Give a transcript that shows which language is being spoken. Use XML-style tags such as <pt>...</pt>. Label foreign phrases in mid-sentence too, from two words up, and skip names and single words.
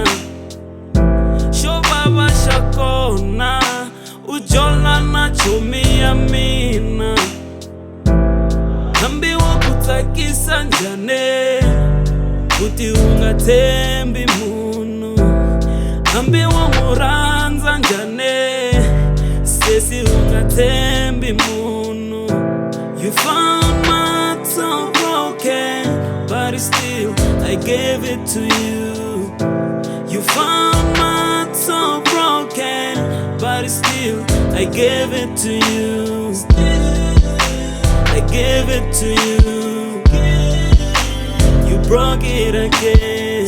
<ts>Xo vava xa kona u jola na chomi ya mina. Hambi wo ku tsakisa njhani uti u nga tshembi munhu. Hambi wo n'wi rhandza njhani sesi u nga tshembi munhu.</ts> <en>You found my so broken but still I gave it to you. You found my so broken but still I gave it to you. I gave it to you. You broke it again.</en>